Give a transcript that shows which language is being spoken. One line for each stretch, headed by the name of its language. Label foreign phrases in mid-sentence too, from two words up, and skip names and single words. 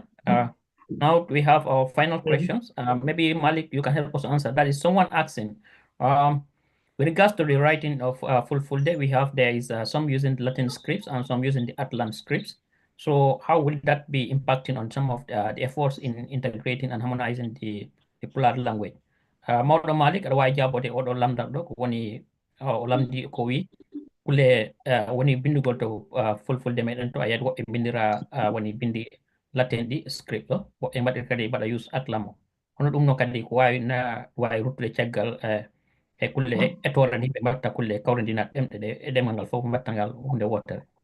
English: Now we have our final questions. Maybe Malik, you can help us answer. That is someone asking, with regards to the writing of Fulfulde, there is some using Latin scripts and some using the Atlan scripts. So how will that be impacting on some of the efforts in integrating and harmonizing the Pular language?
Fula: Mawɗo Malik aɗa wawi jabode oɗo lamdal ɗo ko woni o lamdi ko wi kule woni bindugol to Fulfulde meɗen to a yiyat woɓɓe bindira woni bindi latin ɗi script ɗo woɓɓe mbaɗir kadi mbaɗa use Atlan o hono ɗum no kadi ko wawi ruttude caggal e kulle etore ni ɓe mbatta kulle kawrindinaɗe ɗemɗe ɗe e ɗemgal ngal fof mbatta ngal hunde wotere.